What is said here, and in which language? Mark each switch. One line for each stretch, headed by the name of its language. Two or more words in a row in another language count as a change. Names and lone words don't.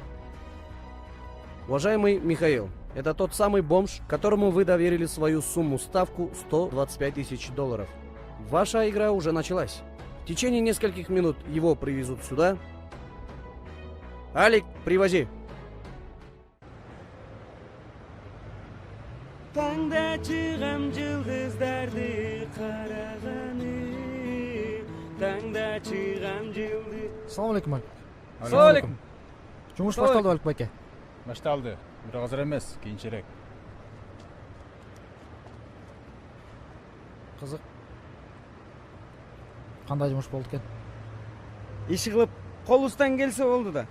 Russian: Уважаемый Михаил, это тот самый бомж, которому вы доверили свою ставку 125 тысяч долларов. Ваша игра уже началась. В течение нескольких минут его привезут сюда. Алик, привози.
Uzbek: Assalomu alaykum aka. Assalomu alaykum.
Kyrgyz: Жумуш башталды Алик байке. Башталды. Бирок азыр эмес, кийинчерээк. Кызык. Кандай жумуш болду экен? Иши кылып колубуздан келсе болду да.